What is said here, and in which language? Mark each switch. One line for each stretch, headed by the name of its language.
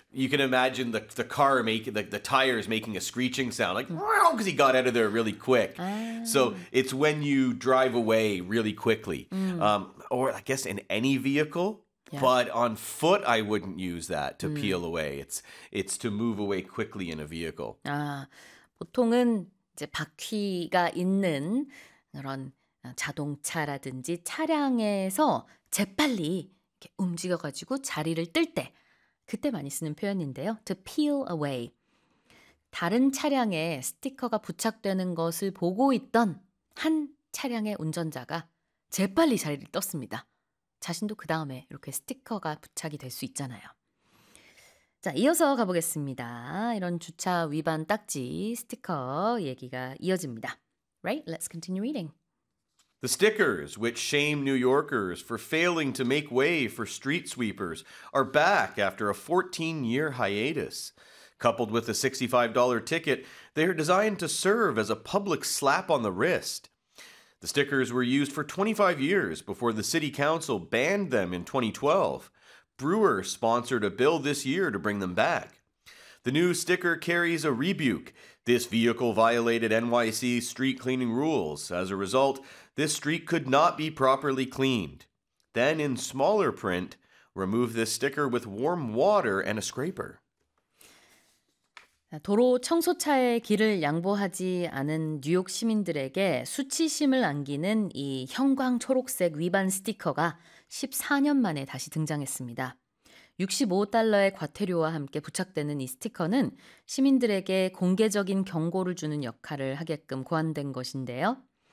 English: You can imagine the car making, the tires making a screeching sound, like, because he got out of there really quick. So it's when you drive away really quickly, or I guess in any vehicle. Yeah. But on foot, I wouldn't use that to peel away. It's to move away quickly in a vehicle.
Korean: 아, 보통은 이제 바퀴가 있는 그런 자동차라든지 차량에서 재빨리 이렇게 움직여가지고 자리를 뜰 때 그때 많이 쓰는 표현인데요.
English: To peel away.
Korean: 다른 차량에 스티커가 부착되는 것을 보고 있던 한 차량의 운전자가 재빨리 자리를 떴습니다. 자신도 그 다음에 이렇게 스티커가 부착이 될 수 있잖아요. 자, 이어서 가보겠습니다. 이런 주차 위반 딱지 스티커 얘기가 이어집니다.
English: Right? Let's continue reading. The stickers, which shame New Yorkers for failing to make way for street sweepers, are back after a 14-year hiatus. Coupled with a $65 ticket, they are designed to serve as a public slap on the wrist. The stickers were used for 25 years before the city council banned them in 2012. Brewer sponsored a bill this year to bring them back. The new sticker carries a rebuke. This vehicle violated NYC street cleaning rules. As a result, this street could not be properly cleaned. Then in smaller print, remove this sticker with warm water and a scraper.
Korean: 도로 청소차의 길을 양보하지 않은 뉴욕 시민들에게 수치심을 안기는 이 형광 초록색 위반 스티커가 14년 만에 다시 등장했습니다. 65달러의 과태료와 함께 부착되는 이 스티커는 시민들에게 공개적인 경고를 주는 역할을 하게끔 고안된 것인데요.